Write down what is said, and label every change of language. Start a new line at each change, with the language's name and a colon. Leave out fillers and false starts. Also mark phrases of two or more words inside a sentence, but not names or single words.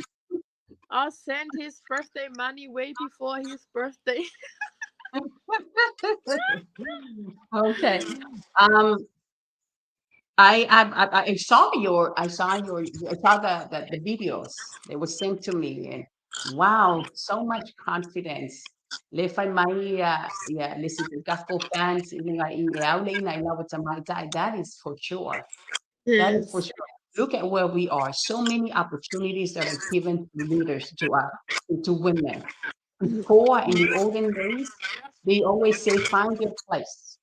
English: I'll send his birthday money way before his birthday. Okay. Um, I saw the videos they were sent to me, and wow, so much confidence.
Samoan: Le fai mai
English: yeah, listen to gospel fans in that is for sure. That is for Yes. sure. Look at where we are. So many opportunities that are given to leaders, to women. Before, in the olden days, they always say, find your place.